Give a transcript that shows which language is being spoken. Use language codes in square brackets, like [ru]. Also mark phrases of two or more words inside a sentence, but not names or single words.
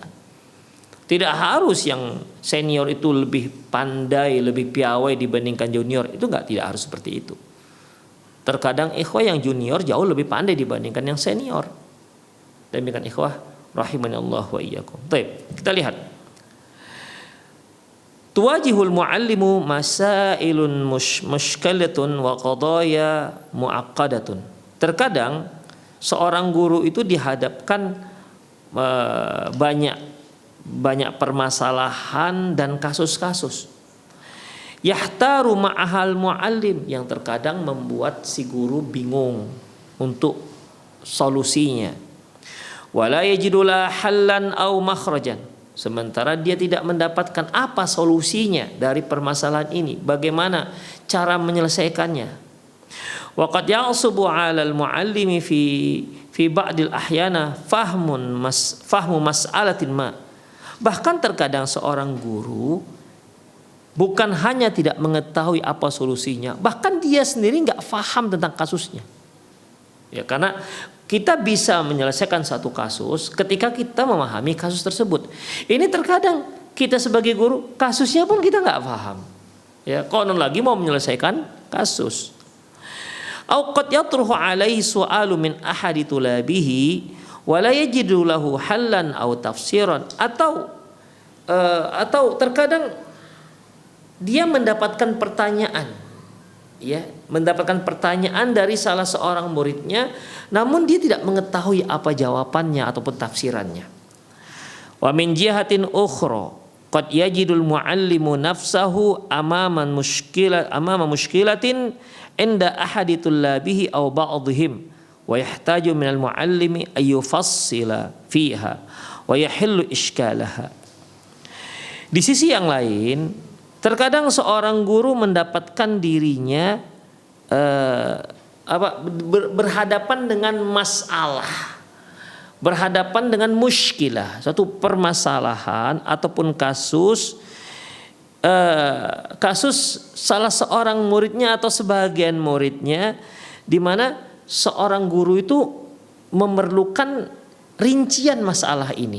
[id] Tidak harus yang senior itu lebih pandai, lebih piawai dibandingkan junior. Itu tidak harus seperti itu. Terkadang ikhwah yang junior jauh lebih pandai dibandingkan yang senior. [ar] Demikian إخوة رحمني الله وإياكم. [id] Baik, kita lihat. [ar] تواجه المعلم مسائل مشكلة وقضايا معقدة. [id] Terkadang seorang guru itu dihadapkan banyak permasalahan dan kasus-kasus. [ar] يحتار معها المعلم, [id] yang terkadang membuat si guru bingung untuk solusinya. [ar] ولا يجد لها حلا أو مخرجا, [id] sementara dia tidak mendapatkan apa solusinya dari permasalahan ini, bagaimana cara menyelesaikannya. [ar] وقد يصعب على المعلم في بعض الأحيان فهم مسألة ما. [id] Bahkan terkadang seorang guru bukan hanya tidak mengetahui apa solusinya, bahkan dia sendiri nggak paham tentang kasusnya. Ya, karena kita bisa menyelesaikan satu kasus ketika kita memahami kasus tersebut. Ini terkadang kita sebagai guru kasusnya pun kita nggak paham. Ya, konon lagi mau menyelesaikan kasus. [ar] أو قد يطرح عليه سؤال من أحد طلابه ولا يجد له حلا أو تفسيرا, [id] atau terkadang dia mendapatkan pertanyaan, ya, mendapatkan pertanyaan dari salah seorang muridnya, namun dia tidak mengetahui apa jawabannya ataupun tafsirannya. [ar] ومن جهة أخرى قد يجد المعلم نفسه أمام مشكلة عند أحد طلابه أو بعضهم ويحتاج من المعلم أن يفصل فيها ويحل إشكالها. [id] Di sisi yang lain, terkadang seorang guru mendapatkan dirinya berhadapan dengan masalah, berhadapan dengan muskilah, suatu permasalahan ataupun kasus salah seorang muridnya atau sebagian muridnya, di mana seorang guru itu memerlukan rincian masalah ini.